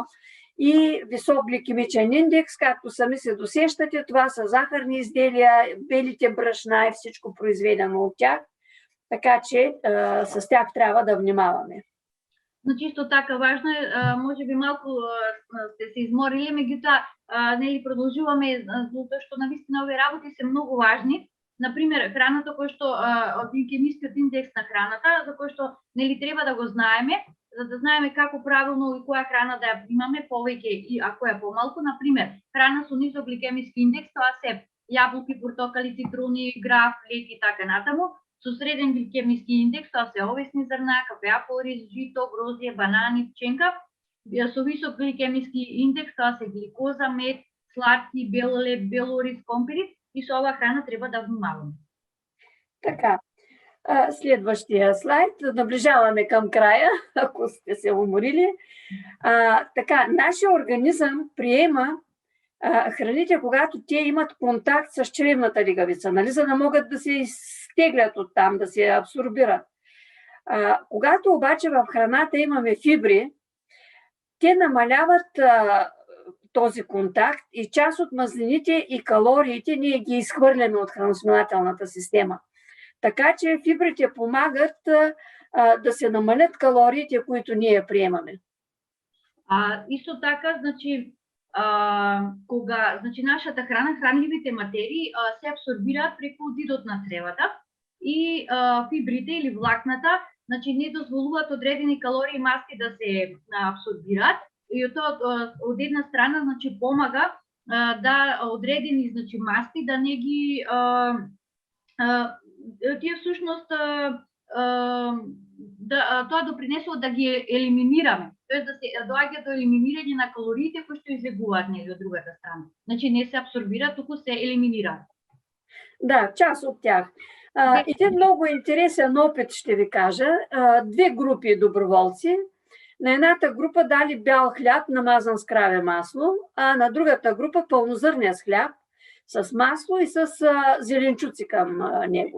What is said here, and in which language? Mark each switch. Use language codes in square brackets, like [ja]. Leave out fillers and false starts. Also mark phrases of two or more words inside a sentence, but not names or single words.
[bg] И висок гликемичен индекс, както сами се досещате, това са захарни изделия, белите брашна и всичко произведено от тях. Така че с тях трябва да внимаваме. Но чисто така важно е, може би малко сте се изморили, [mk] меѓутоа продолжуваме, [bg] защото наистина [mk] овие работи се много важни. Например, храната, кој што гликемискиот индекс на храната, за кој што треба да го знаеме, за да знаеме како правилно и која храна да ја имаме повеќе и а која помалку. Например, храна со нисок гликемиски индекс, тоа се јаболки, портокали, цитруни, граф, лек и така натаму. Со среден гликемиски индекс, тоа се овесни зрна, кафеа, ориз, жито, грозје, банани, пченка. Со висок гликемиски индекс, тоа се гликоза, мед, сладки, бел леб, бел ориз, компирит. И со ова храна треба да внимаваме. [bg] Така, следващия слайд. Наближаваме към края, ако сте се уморили. Така, нашия организъм приема храните, когато те имат контакт с чревната лигавица, нали, за да могат да се изтеглят оттам, да се абсорбират. Когато обаче в храната имаме фибри, те намаляват този контакт и част от мазнините и калориите ние ги изхвърляме от храносмилателната система. Така че фибрите помагат да се намалят калориите, които ние приемаме. [mk] Исто така, значи, нашата храна, хранливите материи се абсорбираат преку зидот на цревата и фибрите или влакната, значи не дозволуваат одредени калории и маски да се абсорбираат. И тоа од една страна, значи, помага да одредени, значи, масти да не ги тие всушност тоа допринесува да ги елиминираме. Тоест да се доаѓа до елиминирање на калориите кои што излегуваат нели од другата страна. Значи не се абсорбираат, туку се елиминираат. [bg] Да, част от тях. Един много интересен опит ще ви кажа. Две групи доброволци. На едната група дали бял хляб, намазан с краве масло, а на другата група пълнозърнест хляб с масло и с зеленчуци към него.